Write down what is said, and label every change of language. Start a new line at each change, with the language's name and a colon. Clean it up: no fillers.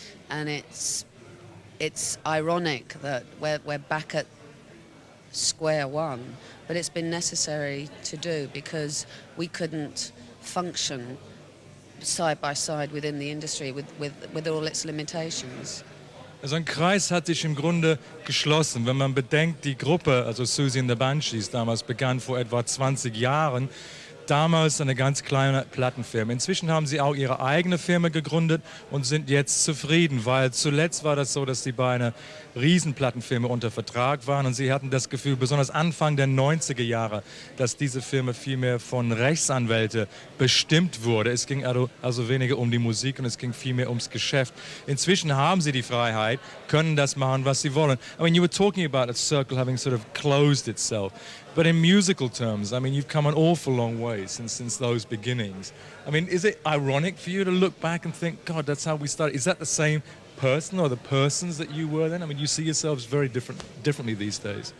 English: And it's ironic that we're back at square one, but it's been necessary to do because we couldn't function side by side within the industry with all its limitations.
German: Also ein Kreis hat sich im Grunde geschlossen, wenn man bedenkt, die Gruppe, also Siouxsie and the Banshees, damals begann vor etwa 20 Jahren. Damals eine ganz kleine Plattenfirma. Inzwischen haben sie auch ihre eigene Firma gegründet und sind jetzt zufrieden, weil zuletzt war das so, dass die beiden Riesenplattenfirma unter Vertrag waren und sie hatten das Gefühl, besonders Anfang der 90er Jahre, dass diese Firma viel mehr von Rechtsanwälten bestimmt wurde. Es ging also weniger um die Musik und es ging viel mehr ums Geschäft. Inzwischen haben sie die Freiheit, können das machen, was sie wollen.
English: I mean, you were talking about a circle having sort of closed itself. But in musical terms, I mean, you've come an awful long way since those beginnings. I mean, is it ironic for you to look back and think, God, that's how we started? Is that the same person or the persons that you were then? I mean, you see yourselves very differently these days.